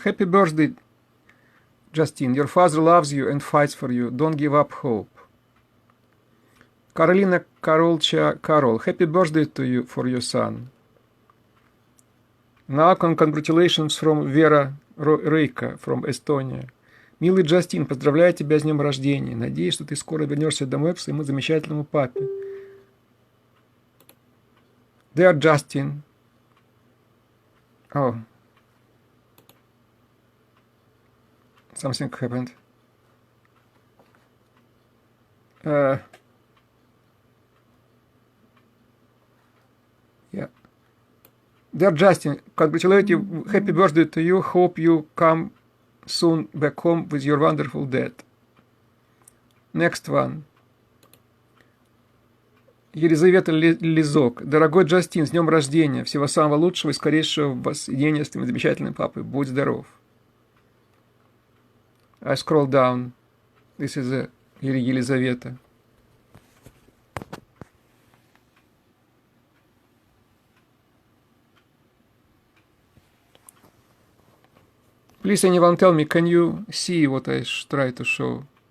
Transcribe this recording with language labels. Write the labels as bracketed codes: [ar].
[en] Happy birthday, Justin. Your father loves you and fights for you. Don't give up hope. Karolina Karolcha Karol. Happy birthday to you for your son. Now, congratulations from Vera Рейка from Estonia. [ru] Милый Джастин, поздравляю тебя с днем рождения. Надеюсь, что ты скоро вернешься домой к своему замечательному папе. [en] Dear Justin. Oh. Something happened. Yeah. Dear Justin, congratulate you. Happy birthday to you. Hope you come soon back home with your wonderful dad. Next one. [ru] Елизавета Лизок. Дорогой Джастин, с днем рождения. Всего самого лучшего и скорейшего воссоединения с твоим замечательным папой. Будь здоров. [en] I scroll down. This is Елизавета. Please, anyone tell me, can you see what I try to show?